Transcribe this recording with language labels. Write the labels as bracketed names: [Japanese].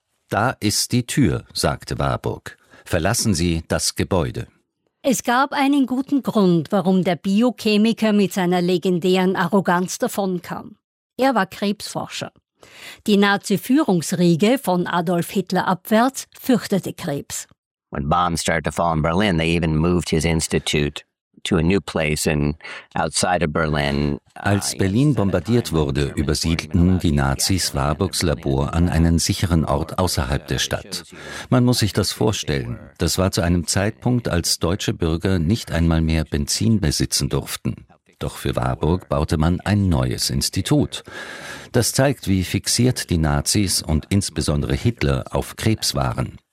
[German] »Da ist die Tür«, sagte Warburg. »Verlassen Sie das Gebäude.« Es gab einen guten Grund, warum der Biochemiker mit seiner legendären Arroganz davonkam. Er war Krebsforscher. Die Nazi-Führungsriege von Adolf Hitler abwärts fürchtete Krebs. [English] When bombs started to fall in Berlin, they even moved his institute to a new place in outside of Berlin. [German] Als Berlin bombardiert wurde, übersiedelten die Nazis Warburgs Labor an einen sicheren Ort außerhalb der Stadt. Man muss sich das vorstellen. Das war zu einem Zeitpunkt, als deutsche Bürger nicht einmal mehr Benzin besitzen durften. Doch für Warburg baute man ein neues Institut. Das zeigt, wie fixiert die Nazis und insbesondere Hitler auf Krebs waren.